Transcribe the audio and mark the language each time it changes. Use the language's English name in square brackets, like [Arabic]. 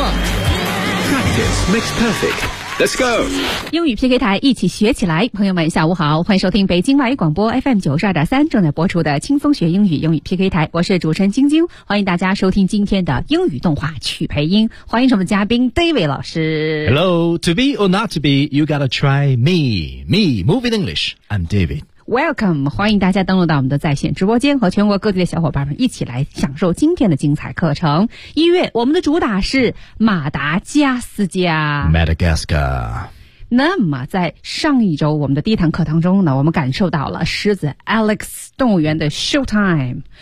[English] Practice makes perfect。 Let's go! [Chinese] 英语 PK 台一起学起来，朋友们下午好，欢迎收听北京外语广播 FM 92.3正在播出的轻松学英语英语 PK 台，我是主持人晶晶，欢迎大家收听今天的英语动画曲培音，欢迎我们的嘉宾 David 老师。 [English] Hello, to be or not to be, you gotta try me, me, moving English, I'm David. [Chinese] Welcome, 欢迎大家登录到我们的在线直播间，和全国各地的小伙伴们一起来享受今天的精彩课程。一月我们的主打是马达加斯加。 [English] Madagascar。 [Chinese] 那么在上一周我们的第一堂课当中呢，我们感受到了狮子 Alex 动物园的 Showtime。